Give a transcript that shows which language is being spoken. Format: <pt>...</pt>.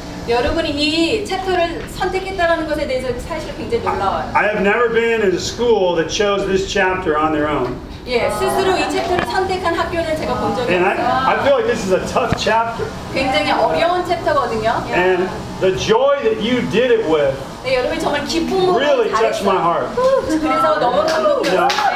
<ko>여러분이 이 챕터를 선택했다라는 것에 대해서 사실 굉장히 놀라워요.</ko> <en>I have never been in a school that chose this chapter on their own.</en> <ko>스스로 이 챕터를 선택한 학교는 제가 본 적이 없어요.</ko> <en>I feel like this is a tough chapter.</en> <ko>굉장히 어려운 챕터거든요.</ko> <en>And the joy that you did it with.</en> <ko>네, 여러분 정말 기쁨으로</ko> <en>Really touched my heart.</en> <ko>그래서 너무 감동이었어요.</ko>